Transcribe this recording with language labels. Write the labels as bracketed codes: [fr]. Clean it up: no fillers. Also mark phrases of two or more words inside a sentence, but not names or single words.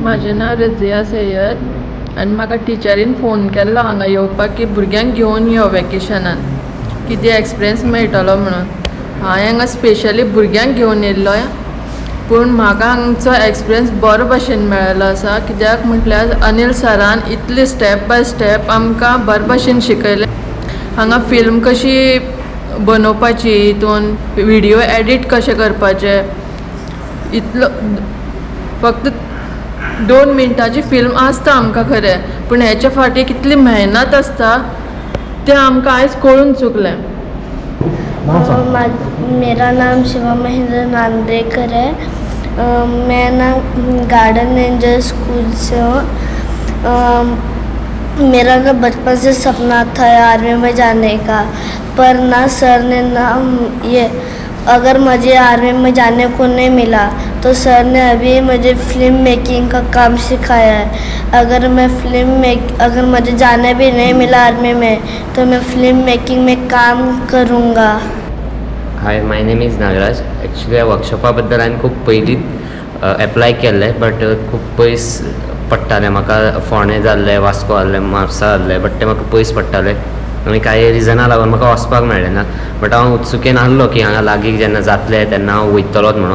[kok] माझे नाव रजिया सय्यद आनी म्हाका टिचरीन फोन केल्लो हांगा येवपाक की भुरग्यांक घेवन यो वॅकेशनान कितें एक्सपिरियन्स मेळटलो म्हणून। हांवें हांगा स्पेशली भुरग्यांक घेवन येयल्लो पूण म्हाका हांगचो एक्सपिरियन्स बरो भशेन मेळ्ळो आसा। कित्याक म्हटल्यार अनिल सरान इतली [en] step by step [kok] आमकां बरे भशेन शिकयलें। हांगा फिल्म कशी बनोवपाची, हितून व्हिडियो एडिट कशें करपाचें, इतलो फक्त 2 मिनटाची फिल्म आसता आमकां खरें, पूण हेच्या फाटीं कितली मेहनत आसता तें आमकां आयज कळून चुकलें। [hi] मेरा नाम शिवा महेंद्र नांदेकर है। मैं ना गार्डन एंजल स्कूल से हूँ। मेरा ना बचपन से सपना था आर्मी में जाने का, पर ना सर ने ना ये अगर मुझे आर्मी में जाने को नहीं मिला तो सर ने अभी मुझे [en] film making [hi] का काम सिखाया है। अगर मुझे जाने भी नहीं मिला आर्मी में तो मैं [en] film making [hi] में काम करूँगा। [en] Hi, my name is Nagraj. [kok] एक्चुअली ह्या वर्कशॉपा बद्दल हांवें खूब पयलींच एप्लाय केल्लें, बट खूब पयस पडटालें म्हाका। फोंडे जाल्लें, वास्को जाल्लें, म्हापसा जाल्लें, बट तें म्हाका पयस पडटालें आनी कांय रिजना लागून म्हाका वचपाक मेळ्ळें ना। बट हांव उत्सुकेन आसलो की हांगा लागीं जेन्ना जातलें तेन्ना हांव वयतलोच म्हणून।